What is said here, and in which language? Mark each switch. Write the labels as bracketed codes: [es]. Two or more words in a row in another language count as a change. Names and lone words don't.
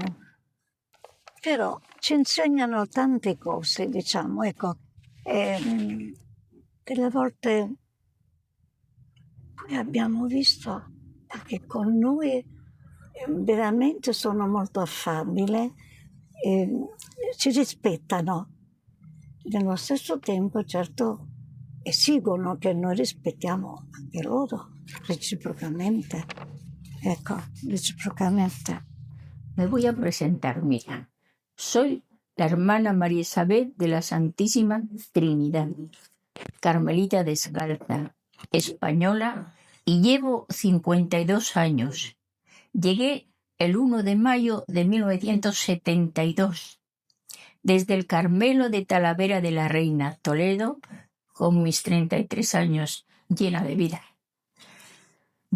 [it] Però ci insegnano tante cose, diciamo, ecco, delle volte poi abbiamo visto che con noi veramente sono molto affabili, ci rispettano. Nello stesso tempo, certo, esigono che noi rispettiamo anche loro, reciprocamente. Ecco, reciprocamente. [es] Me voy a presentar, mira. Soy la hermana María Isabel de la Santísima Trinidad, carmelita descalza, española, y llevo 52 años. Llegué el 1 de mayo de 1972, desde el Carmelo de Talavera de la Reina, Toledo, con mis 33 años, llena de vida.